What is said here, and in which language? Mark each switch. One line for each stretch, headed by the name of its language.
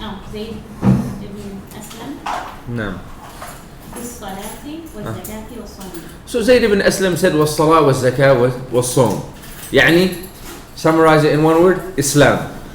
Arabic: زيد ibn Aslam. نعم. بالصلاة والزكاة والصوم.
English: So Zayd ibn Aslam said
Arabic: والصلاة والزكاة والصوم.
English: يعني, summarize it in one word, Islam.